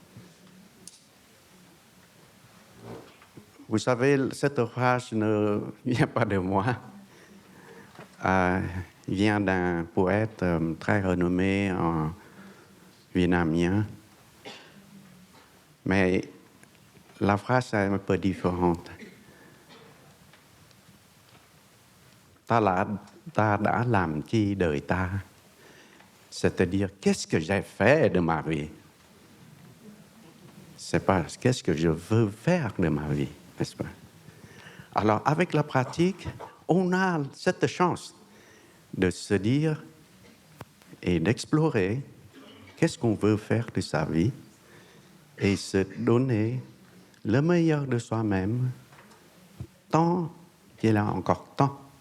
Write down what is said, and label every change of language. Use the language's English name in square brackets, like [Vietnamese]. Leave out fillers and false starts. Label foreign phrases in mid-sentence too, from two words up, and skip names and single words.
[French] Vous savez, cette phrase ne vient pas de moi. Vient d'un poète très renommé en vietnamien. Mais la phrase est un peu différente. [Vietnamese] Ta đã làm chi đời ta? [French] C'est-à-dire, qu'est-ce que j'ai fait de ma vie? C'est pas qu'est-ce que je veux faire de ma vie, n'est-ce pas? Alors, avec la pratique, on a cette chance de se dire et d'explorer qu'est-ce qu'on veut faire de sa vie et se donner le meilleur de soi-même tant qu'il a encore temps.